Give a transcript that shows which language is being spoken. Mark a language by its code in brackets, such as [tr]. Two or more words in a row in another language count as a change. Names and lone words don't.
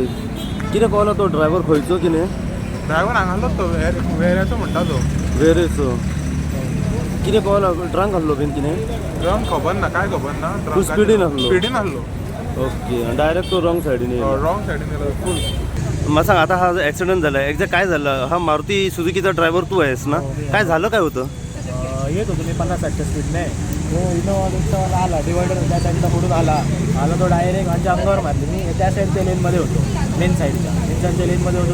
[kok] कितें पावला तो ड्रायव्हर खंयचो कितें? ड्रायव्हर हांगालोच तो वेऱ्याचो म्हणटा तो. वेरेचो. कितें पावला? ड्रंक आसलो बीन कितें? ड्रंक खबर ना, काय खबर ना. तूं स्पिडीन आसलो. ओके. डायरेक्ट तो रॉंग सायडीन येयलो. रॉंग सायडीन गेलो फुल. [mr] मला सांग, आता हा जो ॲक्सिडेंट झाला एक्झॅक्ट काय झालं? हा मारुती सुझुकीचा ड्रायव्हर तू आहेस ना? काय झालं, काय होतं? येत होतो मी 50-60 स्पीडने. तो इनोवा रिक्षावाला आला, डिवायडर त्या साईडला फोडून आला तो डायरेक्ट माझ्या अंगावर मारली. मी त्या साईडच्या लेनमध्ये होतो, मेन साईडच्या लेनमध्ये होतो.